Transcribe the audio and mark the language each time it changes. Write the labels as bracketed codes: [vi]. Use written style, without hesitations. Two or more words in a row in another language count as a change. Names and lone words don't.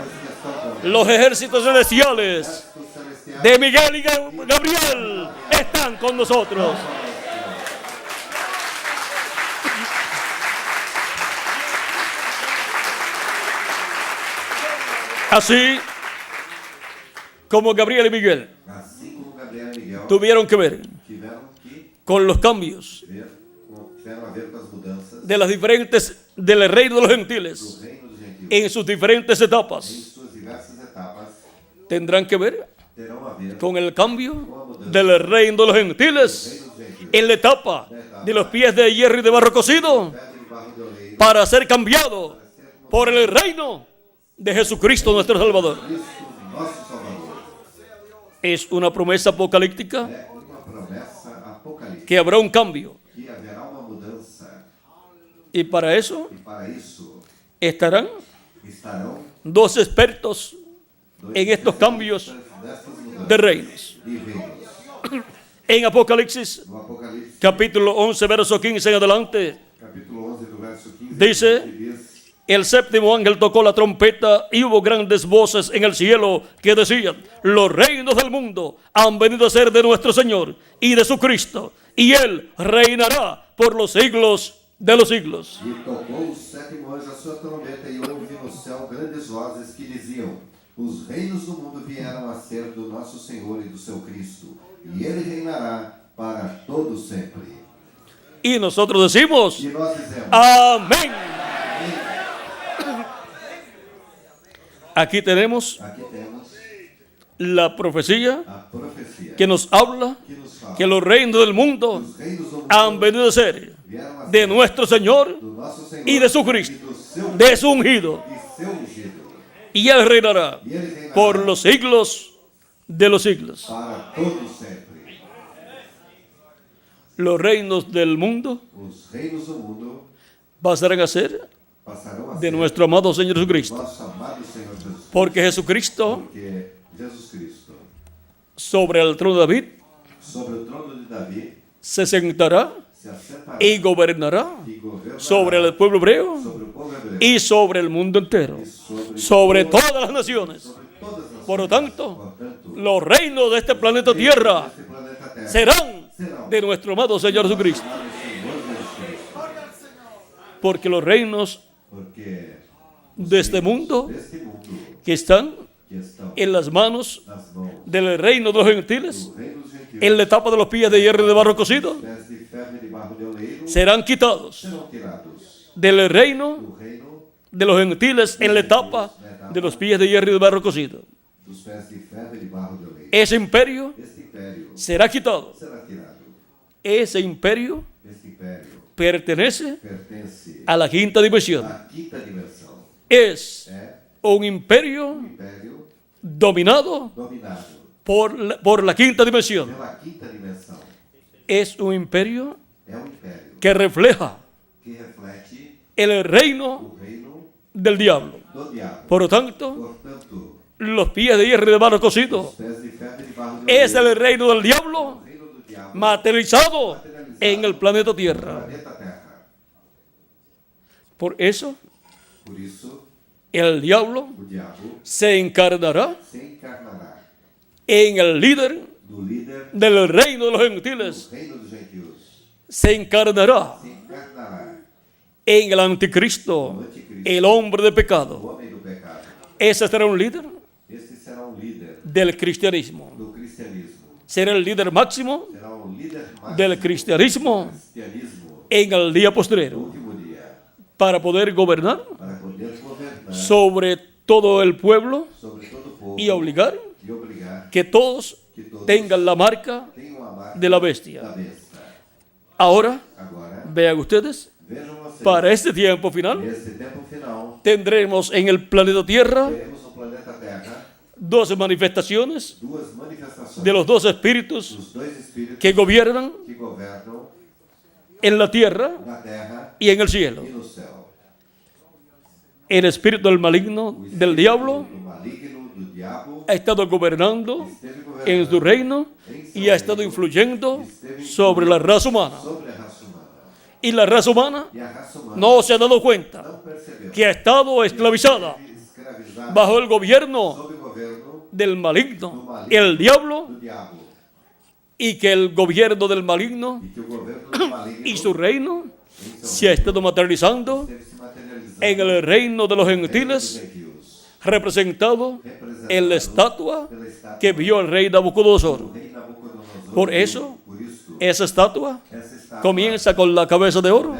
[es] Los ejércitos celestiales de Miguel y Gabriel están con nosotros. Así como Gabriel y Miguel [pt] assim como Gabriel e Miguel [es] tuvieron que ver [pt] tiveram que [es] con los cambios [pt] tiveram a ver com as mudanças [es] de las diferentes del reino de los [pt] do [es] gentiles [pt] reino dos gentios [es] en sus diferentes [pt] em [es] etapas, [pt] suas diversas etapas, [es] tendrán que ver [pt] terão a ver [es] con el cambio del reino de los gentiles en la etapa de los pies de hierro y de barro cocido [pt] pedra e barro de oleiro, [es] para ser cambiado por el reino de Jesucristo nuestro Salvador. [pt] Cristo, nosso Salvador. [es] Es una promesa apocalíptica [pt] É uma promessa apocalíptica [es] que habrá un cambio, [pt] que haverá uma mudança [es] y para eso [pt] e para isso [es] estarán [pt] estarão [es] dos expertos [pt] dois [es] en estos cambios [pt] destas mudanças [es] de reinos. [pt] e reinos. [es] En Apocalipsis [pt] No Apocalipse, [es] capítulo 11, verso 15 en adelante, [pt] capítulo 11, do verso 15, [es] Dice, [pt] que diz, [es] el séptimo ángel tocó la trompeta y hubo grandes voces en el cielo que decían, los reinos del mundo han venido a ser de nuestro Señor y de su Cristo, y Él reinará por los siglos de los siglos. [pt] e tocou o sétimo anjo a sua trombeta e houve no céu grandes vozes que diziam, os reinos do mundo vieram a ser do nosso Senhor e do seu Cristo, e Ele reinará para todo sempre. [es] Y nosotros decimos, [pt] E nós dizemos, [es] amén. Aquí tenemos [pt] aqui temos [es] la profecía [pt] a profecia [es] que nos habla [pt] que nos fala [es] que los reinos del mundo [pt] os reinos do mundo [es] han venido a ser [pt] vieram a [es] de [pt] ser [es] nuestro Señor [pt] do nosso Senhor [es] y de su Cristo, [pt] e do seu, [es] de su ungido, [pt] e seu ungido. [es] y Él reinará [pt] E Ele reinará [es] por los siglos de los siglos. [pt] para todo sempre. [es] Los reinos del mundo [pt] Os reinos do mundo [es] pasarán a ser [pt] passarão a [es] de [pt] ser [es] nuestro amado Señor Jesucristo. [pt] nosso amado Senhor Jesus. [es] Porque Jesucristo, [pt] Porque Jesus Cristo, [es] sobre el trono de David, [pt] sobre o trono de Davi, [es] se sentará [pt] se assentará [es] y gobernará [pt] e governará [es] sobre el pueblo hebreo [pt] sobre o povo hebreu [es] y sobre el mundo entero, [pt] e [es] sobre todas las naciones. [pt] sobre todas as [es] Por lo [pt] nações. [es] tanto, [pt] Portanto, [es] los reinos de este planeta Tierra [pt] este planeta Terra [es] serán de nuestro amado Señor Jesucristo. [pt] amado Senhor Jesus Cristo. [es] Porque los reinos [pt] Porque [es] de este mundo [pt] deste mundo [es] que están [pt] que estão [es] en las manos [pt] nas mãos [es] del reino de los gentiles, [pt] do reino dos gentios, [es] en la etapa de los pies de hierro y de barro cocido, [pt] pés de ferro e de barro de oleiro, [es] serán quitados [pt] serão tirados [es] del reino [pt] do reino [es] de los gentiles en la etapa de los pies de hierro y de barro cocido. [pt] dos pés de ferro e de barro de oleiro. [es] Ese imperio [pt] Este império [es] será quitado. [pt] será tirado. [es] Ese imperio [pt] Este império [es] pertenece [pt] pertence [es] a la quinta dimensión. [pt] à quinta dimensão. [es] Es [pt] É [es] un imperio [pt] um império [es] dominado [pt] dominado [es] por la quinta dimensión. [pt] pela quinta dimensão. [es] Es un imperio [pt] É um império [es] que refleja [pt] que reflete [es] el reino [pt] o reino [es] del diablo. [pt] do diabo. [es] Por lo tanto, [pt] Portanto, [es] los pies de hierro y de barro cocido [pt] os pés de ferro e de barro de [es] es [pt] oleiro, [es] el reino del diablo [pt] o reino do diabo [es] materializado en el planeta Tierra. [pt] planeta Terra. [es] Por eso, [pt] Por isso, [es] el diablo [pt] o diabo [es] se encarnará [pt] se encarnará [es] en el líder [pt] do líder [es] del reino de los gentiles. [pt] do reino dos gentios. [es] Se encarnará [pt] Se encarnará [es] en el anticristo, el hombre de [pt] o [es] pecado. [pt] homem do pecado. [es] Ese será un líder [pt] Este será um líder [es] del cristianismo. [pt] do cristianismo. [es] Será el líder máximo [pt] Será um líder máximo [es] del cristianismo [pt] do cristianismo [es] en el día [pt] no [es] postrero [pt] último dia, [es] para poder gobernar [pt] para poder governar [es] sobre todo el pueblo [pt] sobre todo o povo [es] y obligar [pt] e obrigar [es] que todos [pt] que todos [es] tengan la marca [pt] tenham a marca [es] de la bestia. [pt] da besta. [es] Ahora, [pt] Agora, [es] vean ustedes, [pt] vejam vocês, [es] para este tiempo final [pt] nesse tempo final, [es] tendremos en el planeta Tierra [pt] teremos no planeta Terra [es] dos manifestaciones [pt] duas manifestações [es] de los dos espíritus [pt] dos dois espíritos [es] que gobiernan [pt] que governam [es] en la tierra [pt] na Terra [es] y en el cielo. [pt] e no céu. [es] El espíritu del maligno, [pt] O [es] del [pt] espírito [es] diablo, [pt] do maligno, do diabo, [es] ha estado gobernando [pt] esteve [es] en su [pt] governando [es] reino y ha estado influyendo sobre la raza humana. [pt] sobre a raça humana. [es] Y la raza humana [pt] E a raça humana [es] no se ha dado cuenta [pt] não percebeu [es] que ha estado esclavizada [pt] escravizada [es] bajo el gobierno [pt] sob o governo [es] del [pt] do [es] maligno, [pt] maligno, [es] el diablo, [pt] do diabo, [es] y que el gobierno del maligno [pt] e que o governo do maligno [es] y su reino [pt] em seu [es] se ha estado materializando [pt] esteve se materializando [es] en el reino de los [pt] no reino dos [es] gentiles, [pt] gentios, [es] representado en la estatua [pt] pela estátua [es] que vio el rey Nabucodonosor. [pt] do rei Nabucodonosor. [es] Por eso, [pt] Por isso, [es] esa estatua [pt] essa estátua [es] comienza con la cabeza de oro,